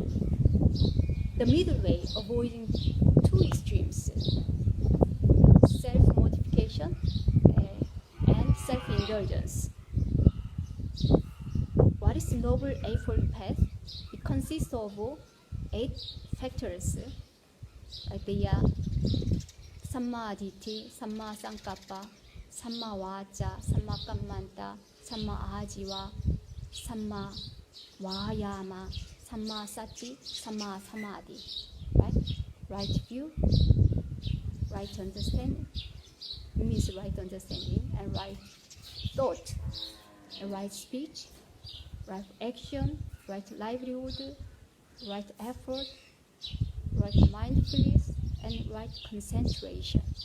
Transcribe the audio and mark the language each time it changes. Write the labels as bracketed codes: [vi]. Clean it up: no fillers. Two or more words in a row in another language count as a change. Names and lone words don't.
[en] The middle way, avoiding two extremes: self-mortification and self-indulgence. What is the noble eightfold path? It consists of 8 factors. They are [pi] Samma Ditti, Samma Sankappa, Samma Vaca, Samma Kammanta, Samma Ajiva, Samma Vayama, Samma Sati, Samma Samadhi. [en] Right? Right view, right understanding. It means right understanding and right thought, and right speech, right action, right livelihood, right effort, right mindfulness, and right concentration.